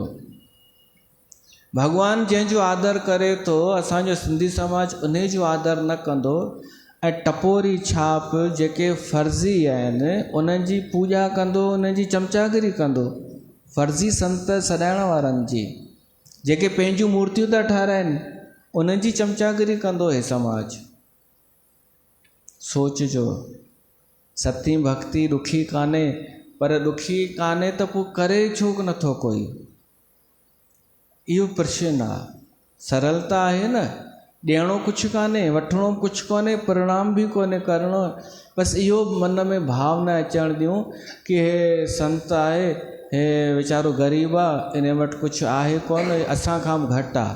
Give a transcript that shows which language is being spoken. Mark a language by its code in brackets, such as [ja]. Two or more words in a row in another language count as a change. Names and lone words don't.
[sd] भॻवानु जंहिंजो आदर करे थो, असांजो सिंधी समाज उन जो आदर न कंदो, ऐं टपोरी छाप जेके फर्ज़ी आहिनि उन्हनि जी पूॼा कंदो, उन्हनि जी चमचागिरी कंदो। फर्ज़ी संत सॾाइण वारनि जी, जेके पंहिंजूं मूर्तियूं था ठाराइनि, उन्हनि जी चमचागिरी कंदो हे समाज। सोचजो, सती भक्ति ॾुखी कान्हे, पर ॾुखी कान्हे त पोइ करे छो नथो कोई? इहो प्रश्न आहे। सरलता आहे न, ॾियणो कुझु कान्हे, वठिणो कुझु कोन्हे, परिणाम बि कोन्हे करिणो। बसि इहो मन में भाव न अचणु ॾियूं कि हे संत आहे, हे वीचारो ग़रीब आहे, इन वटि कुझु आहे कोन, असांखां बि घटि आहे।